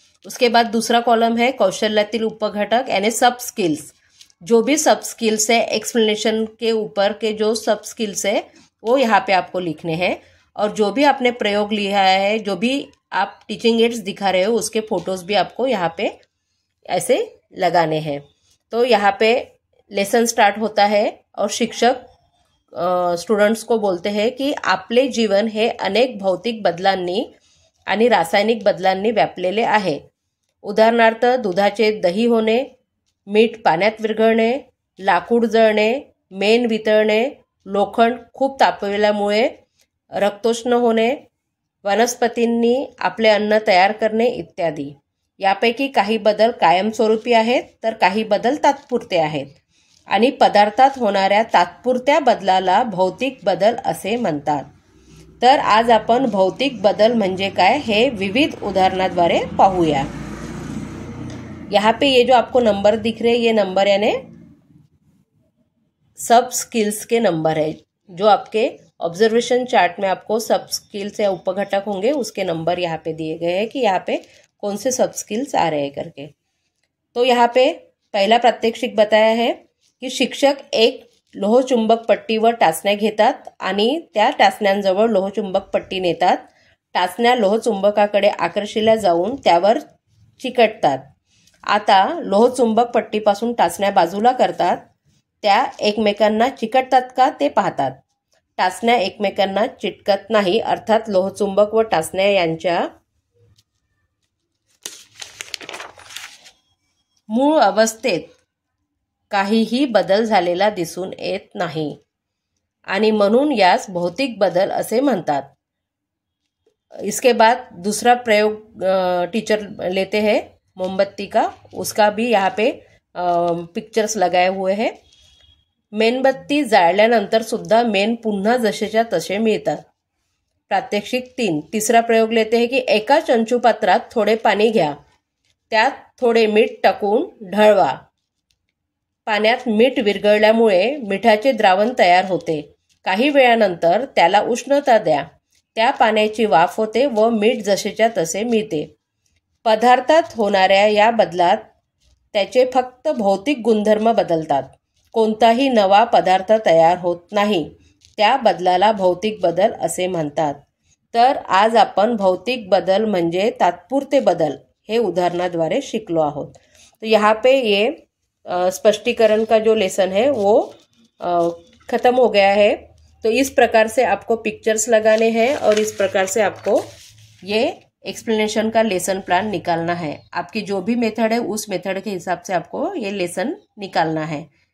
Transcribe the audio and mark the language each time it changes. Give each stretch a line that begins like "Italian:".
Hindi: उसके बाद दूसरा कॉलम है कौशल्यातील उपघटक यानी सब स्किल्स। जो भी सब स्किल्स है एक्सप्लेनेशन के ऊपर के जो सब स्किल्स है वो यहाँ पे आपको लिखने हैं। और जो भी आपने प्रयोग लिया है, जो भी आप टीचिंग एड्स दिखा रहे हो उसके फोटोज भी आपको यहाँ पे ऐसे लगाने हैं। तो यहाँ पे लेसन स्टार्ट होता है और शिक्षक स्टुडंट्स को बोलते हैं की
Marathi: आपले जीवन हे अनेक भौतिक बदलांनी आणि रासायनिक बदलांनी व्यापलेले आहे। उदाहरणार्थ दुधाचे दही होणे, मीठ पाण्यात विरघळणे, लाकूड जळणे, मेण वितळणे, लोखंड खूप तापविल्यामुळे रक्तोष्ण होणे, वनस्पतींनी आपले अन्न तयार करणे इत्यादी। यापैकी काही बदल कायमस्वरूपी आहेत तर काही बदल तात्पुरते आहेत आणि पदार्थात होणाऱ्या तात्पुरत्या बदलाला भौतिक बदल असे म्हणतात। तर आज आपण भौतिक बदल म्हणजे काय हे विविध उदाहरणाद्वारे पाहूया।
Hindi: यहाँ पे ये जो आपको नंबर दिख रहे हैं ये नंबर यानी सब स्किल्स के नंबर है। जो आपके ऑब्जर्वेशन चार्ट में आपको सब स्किल्स या उपघटक होंगे उसके नंबर यहाँ पे दिए गए हैं कि यहाँ पे कौन से सब स्किल्स आ रहे हैं करके। तो यहाँ पे पहला प्रात्यक्षिक बताया है की
Marathi: शिक्षक एक लोहचुंबक पट्टी व टाचण्या घेतात आणि त्या टाचण्यांजवळ लोहचुंबक पट्टी नेतात। टाचण्या लोहचुंबकाकडे आकर्षिल्या जाऊन त्यावर चिकटतात। आता लोहचुंबक पट्टीपासून टाचण्या बाजूला करतात, त्या एकमेकांना चिकटतात का ते पाहतात। टाचण्या एकमेकांना चिटकत नाही, अर्थात लोहचुंबक व टाचण्या यांच्या मूळ अवस्थेत काहीही बदल झालेला दिसून येत नाही आणि म्हणून यास भौतिक बदल असे म्हणतात।
Hindi: इसके बाद दूसरा प्रयोग टीचर लेते हैं मोमबत्ती का, उसका भी यहाँ पे पिक्चर्स लगाए हुए हैं।
Marathi: मेणबत्ती जाळल्यानंतर सुद्धा मेण पुन्हा जसेच्या तसे मिळतात। प्रात्यक्षिक 3
Hindi: तीसरा प्रयोग लेते हैं की
Marathi: एका चंचू पात्रात थोडे पाणी घ्या, त्यात थोडे मीठ टाकून ढळवा। पाण्यात मीठ विरघळल्यामुळे मिठाचे द्रावण तयार होते। काही वेळानंतर त्याला उष्णता द्या, त्या पाण्याची वाफ होते व मीठ जसेच्या तसे मिळते। पदार्थात होणाऱ्या या बदलात त्याचे फक्त भौतिक गुणधर्म बदलतात, कोणताही नवा पदार्थ तयार होत नाही। त्या बदलाला भौतिक बदल असे म्हणतात। तर आज आपण भौतिक बदल म्हणजे तात्पुरते बदल हे उदाहरणाद्वारे शिकलो आहोत।
Hindi: तो यहाँ पे ये स्पष्टीकरण का जो लेसन है वो ख़त्म हो गया है। तो इस प्रकार से आपको पिक्चर्स लगाने हैं और इस प्रकार से आपको ये एक्सप्लेनेशन का लेसन प्लान निकालना है। आपकी जो भी मेथड है उस मेथड के हिसाब से आपको ये लेसन निकालना है।